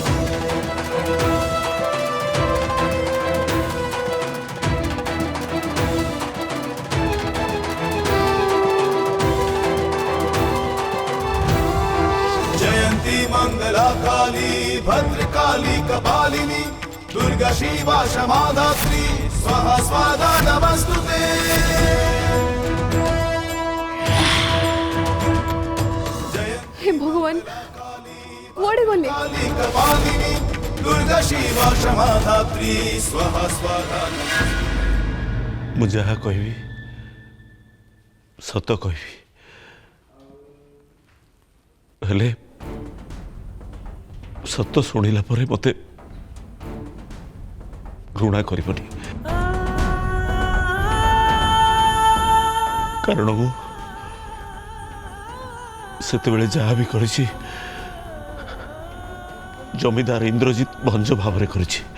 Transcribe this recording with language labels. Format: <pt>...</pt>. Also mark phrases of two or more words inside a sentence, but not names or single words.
<sa>जयंती मंगला काली भद्रकाली कपालिनी दुर्गा शिवा क्षमा धात्री स्वाहा स्वाहा नमस्तुते।</sa> <or>ହେ ଭଗବାନ କୁଆଡ଼େ ଗଲେ</or> <sa>कपालिनी दुर्गा शिवा क्षमा धात्री स्वाहा स्वाहा।</sa> <or>ମୁଁ ଯାହା କହିବି ସତ କହିବି ହେଲେ ସତ ଶୁଣିଲା ପରେ ମତେ ଘୃଣା କରିବନି କାରଣ ମୁଁ ସେତେବେଳେ ଯାହା ବି କରିଛି ଜମିଦାର ଇନ୍ଦ୍ରଜିତ ଭଞ୍ଜ ଭାବରେ କରିଛି</or>